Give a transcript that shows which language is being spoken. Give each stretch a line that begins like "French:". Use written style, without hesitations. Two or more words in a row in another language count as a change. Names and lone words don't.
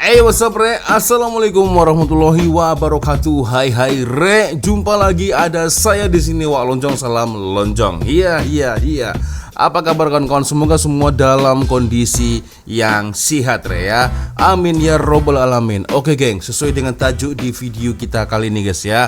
English: Hey, what's up re?
Arabic: Assalamualaikum warahmatullahi wabarakatuh.
Malay: Hai re, jumpa lagi ada saya di sini Wak Lonjong, salam lonjong. Iya. Apa kabar kawan-kawan? Semoga semua dalam kondisi yang sehat re ya.
Arabic: Amin ya robbal alamin.
Malay: Oke geng, sesuai dengan tajuk di video kita kali ini guys ya.